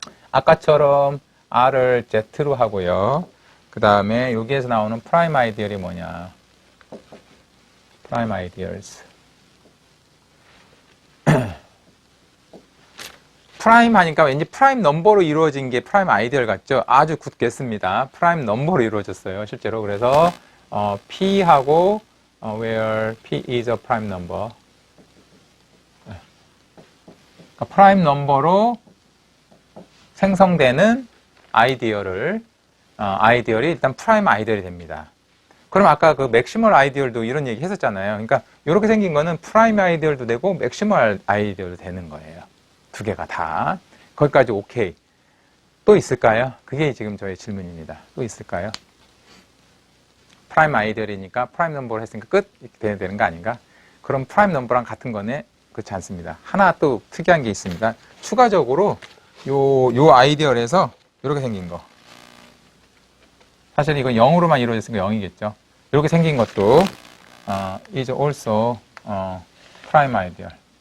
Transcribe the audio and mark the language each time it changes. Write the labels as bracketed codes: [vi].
[ko] 아까처럼 R을 Z로 하고요. 그 다음에 여기에서 나오는 프라임 아이디얼이 뭐냐? 프라임 아이디얼스. 프라임 하니까 왠지 프라임 넘버로 이루어진 게 프라임 아이디얼 같죠? 아주 굳겠습니다. 프라임 넘버로 이루어졌어요, 실제로. 그래서 P하고 [en] where P is a prime number. [ko] 그러니까 프라임 넘버로 생성되는 아이디얼이 일단 프라임 아이디얼이 됩니다. 그럼 아까 그 맥시멀 아이디얼도 이런 얘기 했었잖아요. 그러니까 이렇게 생긴 거는 프라임 아이디얼도 되고 맥시멀 아이디얼도 되는 거예요. 두 개가 다. 거기까지 오케이. 또 있을까요? 그게 지금 저의 질문입니다. 또 있을까요? 프라임 아이디얼이니까 프라임 넘버를 했으니까 끝? 이렇게 되는 거 아닌가? 그럼 프라임 넘버랑 같은 거네? 그렇지 않습니다. 하나 또 특이한 게 있습니다. 추가적으로 요 아이디얼에서 이렇게 생긴 거. 사실 이건 0으로만 이루어졌으니까 0이겠죠. 이렇게 생긴 것도 [en] is also prime ideal.